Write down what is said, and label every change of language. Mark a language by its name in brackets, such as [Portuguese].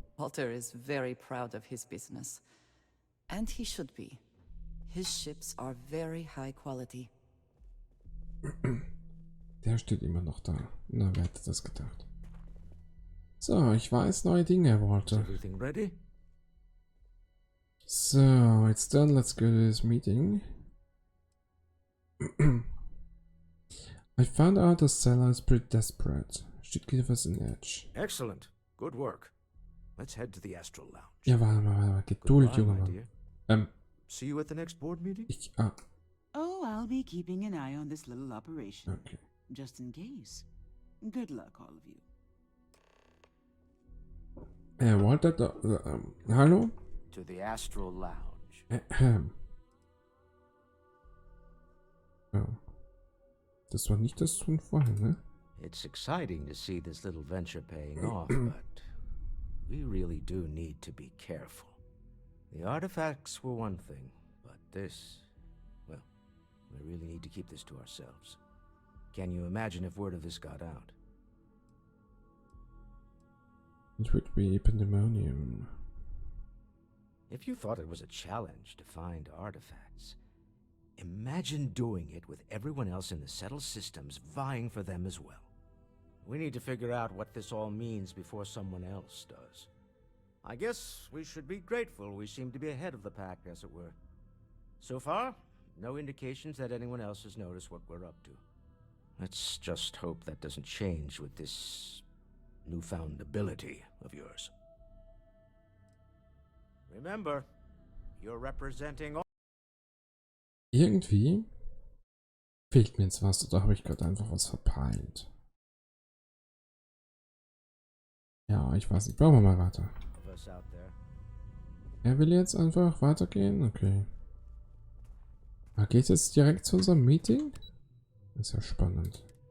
[English] Walter is very proud of his business. And he should be. His ships are very high quality. [German] Der steht immer noch da. Na, wer hätte das gedacht? So, ich weiß neue Dinge, Walter. [English] So, it's done. Let's go to this meeting. I found out the seller is pretty desperate. Should give us an edge. Excellent. Good work. Let's head to the Astral Lounge. [German] Ja, warte mal. Geduld, Junge Mann. [English] See you at the next board meeting? Oh, I'll be keeping an eye on this little operation. Okay. Just in case. Good luck, all of you. [German] Walter, hallo? [English] To the Astral Lounge. Oh. [German] Das war nicht das von vorhin, ne? [English] It's exciting to see this little venture paying off, but we really do need to be careful. The artifacts were one thing, but this, well, we really need to keep this to ourselves. Can you imagine if word of this got out? It would be pandemonium. If you thought it was a challenge to find artifacts, imagine doing it with everyone else in the settled systems vying for them as well. We need to figure out what this all means before someone else does. I guess we should be grateful we seem to be ahead of the pack, as it were. So far, no indications that anyone else has noticed what we're up to. Let's just hope that doesn't change with this newfound ability of yours. Remember, you're representing all. [German] Irgendwie fehlt mir jetzt was, oder habe ich gerade einfach was verpeilt? Ja, ich weiß nicht. Bauen wir mal weiter. Er will jetzt einfach weitergehen? Okay. Aber geht jetzt direkt zu unserem Meeting? Das ist ja spannend.